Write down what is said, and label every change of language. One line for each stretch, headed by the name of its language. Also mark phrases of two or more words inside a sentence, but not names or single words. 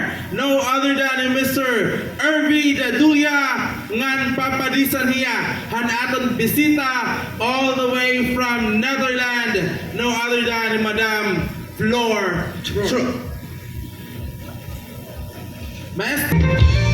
English: no other than Mr.
Waray: Irvi Dadulia ngan papadisan hiya han aton bisita
English: all the way from Netherlands, no other than
Waray: Madam Floor Tro. Maestro.